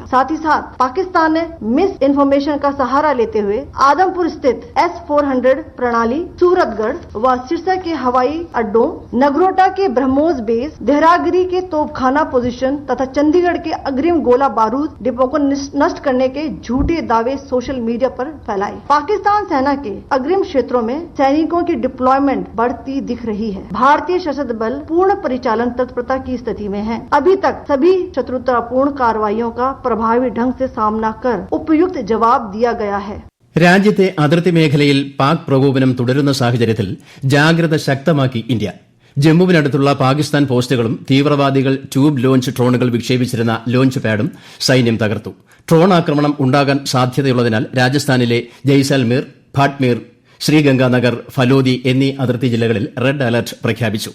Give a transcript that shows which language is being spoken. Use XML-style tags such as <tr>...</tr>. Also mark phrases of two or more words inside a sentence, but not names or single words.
<hi>साथ ही साथ पाकिस्तान ने</hi> <en>misinformation</en> <hi>का सहारा लेते हुए आदमपुर स्थित S-400 प्रणाली, सूरतगढ़ व सिरसा के हवाई अड्डों, नगरोटा के ब्रह्मोस बेस, देहरागिरी के तोपखाना पोजीशन तथा चंडीगढ़ के अग्रिम गोला बारूद डिपो को नष्ट करने के झूठे दावे</hi> <en>social media</en> <hi>पर फैलाए. पाकिस्तान सेना के अग्रिम क्षेत्रों में सैनिकों की डिप्लॉयमेंट बढ़ती दिख रही है. भारतीय सशस्त्र बल पूर्ण परिचालन तत्परता की स्थिति में है. अभी तक सभी शत्रुतापूर्ण कार्रवाइयों का प्रभावी ढंग से सामना कर उपयुक्त जवाब दिया गया है.</hi> <ml>രാജ്യത്തെ അതിർത്തി മേഖലയിൽ പാക് പ്രകോപനം തുടരുന്ന സാഹചര്യത്തിൽ ജാഗ്രത ശക്തമാക്കി ഇന്ത്യ. ജമ്മുവിനടുത്തുള്ള പാകിസ്ഥാൻ പോസ്റ്റുകളും തീവ്രവാദികൾ</ml> <en>tube launch drones</en> <ml>വിക്ഷേപിച്ചിരുന്ന</ml> <en>launch pad</en> <ml>സൈന്യം തകർത്തു. ഡ്രോൺ ആക്രമണം ഉണ്ടാകാൻ സാധ്യതയുള്ളതിനാൽ രാജസ്ഥാനിലെ ജയ്സാൽമീർ, ഭാട്ട്മീർ, ശ്രീഗംഗാനഗർ, ഫലോദി എന്നീ അതിർത്തി ജില്ലകളിൽ</ml> <en>red alert</en> <ml>പ്രഖ്യാപിച്ചു.</ml>